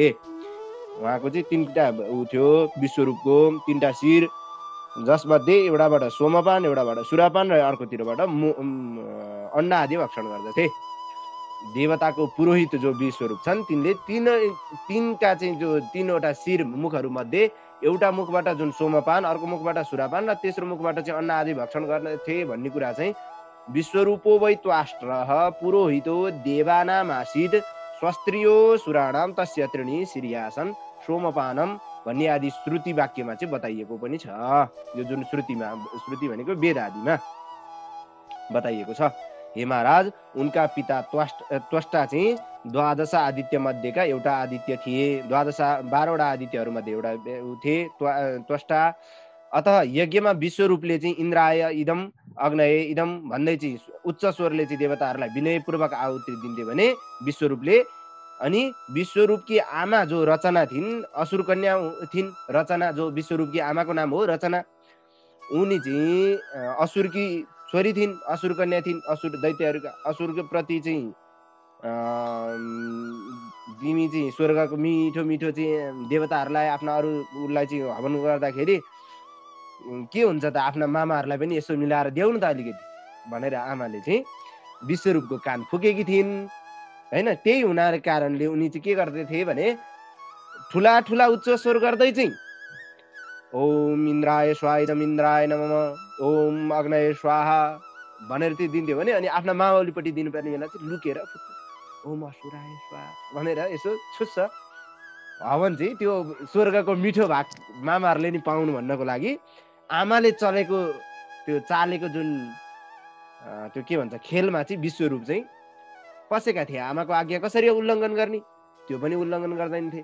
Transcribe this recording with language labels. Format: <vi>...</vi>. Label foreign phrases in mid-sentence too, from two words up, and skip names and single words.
<ne>उहाँको चाहिँ तीनटा थियो विश्वरूपको तीनटा शिर, जसमध्ये एउटाबाट सोमपान, एउटाबाट सुरापान र अर्कोतिरबाट अन्न आदि भक्षण गर्दथे। देवताको पुरोहित जो विश्वरूप छन् तिनले तीनका चाहिँ जो तीनवटा शिर मुखहरू मध्ये एउटा मुखबाट जुन सोमपान, अर्को मुखबाट सुरापान र तेस्रो मुखबाट चाहिँ अन्न आदि भक्षण गर्दथे भन्ने कुरा चाहिँ</ne> <sa>विश्वरूपो वै त्वाष्ट्रः पुरोहितो देवानामासीत् स्वस्त्रियो सुराणाम तस्य त्रीणि शिर्यासन् सोमपानम</sa> <ne>भन्ने आदि श्रुति वाक्यमा चाहिँ बताइएको पनि छ। यो जुन श्रुति भनेको वेद आदिमा बताइएको छ। हे महाराज, उनका पिता त्वष्टा चाहिँ 12 आदित्य मध्येका एउटा आदित्य थिए। 12वटा आदित्यहरू मध्ये एउटा थिए त्वष्टा। अतः यज्ञमा विश्वरूपले चाहिँ</ne> <sa>इन्द्राय इदम अग्नये इदम</sa> <ne>भन्दै चाहिँ उच्च स्वरले चाहिँ देवताहरूलाई विनयपूर्वक आहुति दिन्थे भने विश्वरूपले। अनि विश्वरूपकी आमा जो रचना थिइन्, असुर कन्या थिइन् रचना, जो विश्वरूपकी आमाको नाम हो रचना, उनी चाहिँ असुरकी छोरी थिइन्, असुर कन्या थिइन्। असुर दैत्यहरूका असुरको प्रति चाहिँ तिमी चाहिँ स्वर्गको मिठो मिठो चाहिँ देवताहरूलाई आफ्ना अरूलाई चाहिँ हवन गर्दाखेरि के हुन्छ त, आफ्ना मामाहरूलाई पनि यसो मिलाएर देऊ न त अलिकति भनेर आमाले चाहिँ विश्वरूपको कान फुकेकी थिइन् हैन। त्यही हुनाको कारणले उनी चाहिँ के गर्दैथे भने ठुला ठुला उच्च स्वर गर्दै चाहिँ</ne> <sa>ओम इन्द्राय स्वाहा इदम इन्द्राय नमः, ओम अग्नये स्वाहा</sa> <ne>भनेर चाहिँ दिन्थ्यो भने अनि आफ्ना मावलीपट्टि दिनुपर्ने बेला चाहिँ लुकेर</ne> <sa>ओम असुराय स्वाहा</sa> <ne>भनेर यसो छुस्छ। हवन चाहिँ त्यो स्वर्गको मिठो भाग मामाहरूले नि पाउनु भन्नको लागि आमाले चलेको त्यो चालेको जुन त्यो के भन्छ खेलमा चाहिँ विश्वरूप चाहिँ पसेका थिए। आमाको आज्ञा कसरी उल्लङ्घन गर्ने, त्यो पनि उल्लङ्घन गर्दैनथे।</ne>